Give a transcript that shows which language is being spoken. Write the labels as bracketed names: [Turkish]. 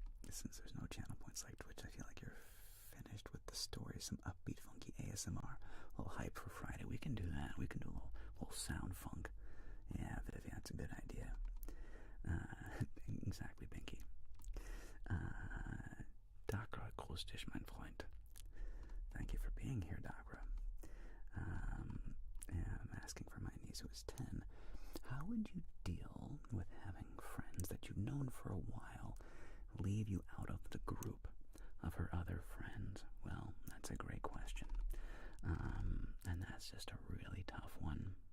[English] Since there's no channel points like Twitch, I feel like you're finished with the story. Some upbeat, funky ASMR. A little hype for Friday. We can do that. We can do a little sound funk. Yeah, Vivi, that's a good idea. Exactly, Binky. [German] Dakra, grüß dich, mein Freund. [English] Thank you for being here, Dakra. I'm asking for my niece who is 10. How would you deal with having friends that you've known for a while leave you out of the group of her other friends? Well, that's a great question. And that's just a really tough one.